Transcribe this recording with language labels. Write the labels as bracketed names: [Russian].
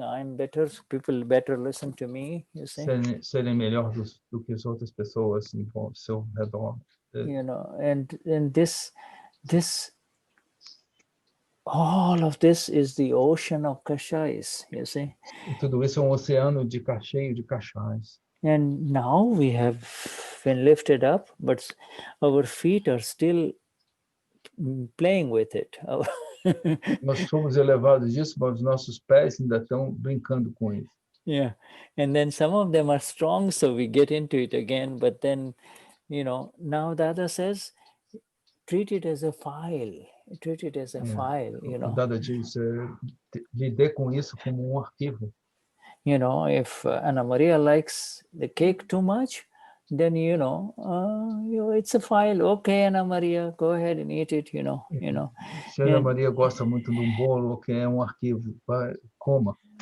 [English] I'm better, so people better listen to me, you see. [Portuguese] Serem melhor do que as outras pessoas ao seu redor. [English] And this all of this is the ocean of kashais, you see. [Portuguese] E tudo isso é oceano cheio de cachais. [English] And now we have been lifted up, but our feet are still playing with it. [Portuguese] Nós fomos elevados disso, mas os nossos pés ainda estão brincando com isso. [English] Yeah, and then some of them are strong, so we get into it again. But then, now Dada says, treat it as a file. Treat it as a file. [Portuguese] O Dada diz, lidar com isso como arquivo. [English] If Ana Maria likes the cake too much, then it's a file. Okay, Ana Maria, go ahead and eat it. [Portuguese] Se Ana Maria gosta muito de bolo, ok, é arquivo, vai, coma.